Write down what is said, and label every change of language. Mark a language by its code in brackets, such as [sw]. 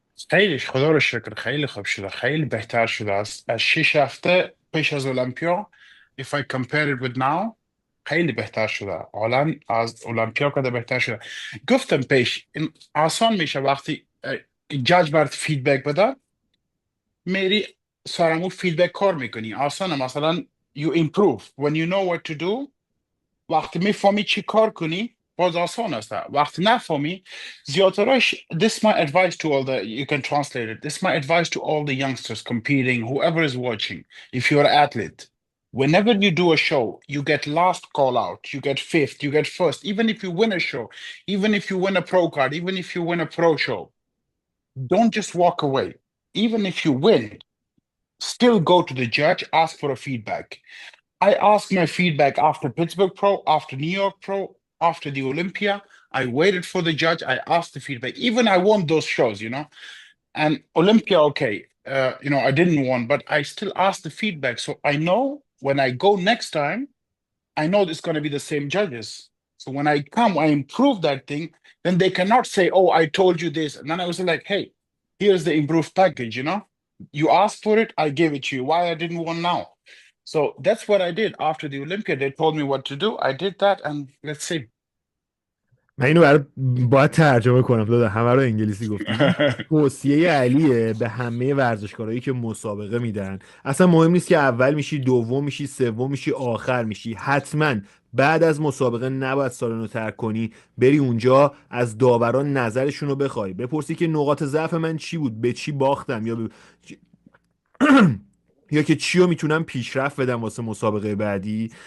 [fa] خیلی خدا رو شکر خیلی خوب شده، خیلی بهتر شده از 6 هفته پیش از المپیا. [en] if I compare it with now [fa] خیلی بهتر شده، حالا از المپیا کده بهتر شده. گفتم پیش این آسان میشه وقتی جاج برات فیدبک بده، میری سرمو فیدبک کار میکنی آسانه. [en] مثلا you improve when you know what to do. [fa] وقتی میفهمی چی کار کنی باز آسان است. وقتی نفهمی زیادترش. [en] This my advice to all the, you can translate it, this my advice to all the youngsters competing, whoever is watching. If you're an athlete, whenever you do a show, you get last call out, you get fifth, you get first, even if you win a show, even if you win a pro card, even if you win a pro show, don't just walk away. Even if you win, still go to the judge, ask for a feedback. I asked my feedback after Pittsburgh Pro, after New York Pro, after the Olympia. I waited for the judge. I asked the feedback. Even I won those shows, you know. And Olympia, okay, I didn't won, but I still asked the feedback. So I know when I go next time, I know it's going to be the same judges. So when I come, I improve that thing. Then they cannot say, "Oh, I told you this," and then I was like, "Hey, here's the improved package." You asked for it, I gave it to you. Why I didn't want now? So that's what I did after the Olympia. They told me what to do. I did that, and let's see. [fa] من اینو باید ترجمه کنم دادا، همه رو انگلیسی گفتی. این توصیه علیه به همه ورزشکارایی که مسابقه میدن. اصلا مهم نیست که اول میشی، دوم میشی، سوم میشی، آخر میشی، حتما بعد از مسابقه نباید سالن رو ترک کنی، بری اونجا از داوران نظرشون رو بخوای، بپرسی که نقاط ضعف من چی بود، به چی باختم، یا که چی رو میتونم پیشرفت بدم واسه مسابقه بعدی.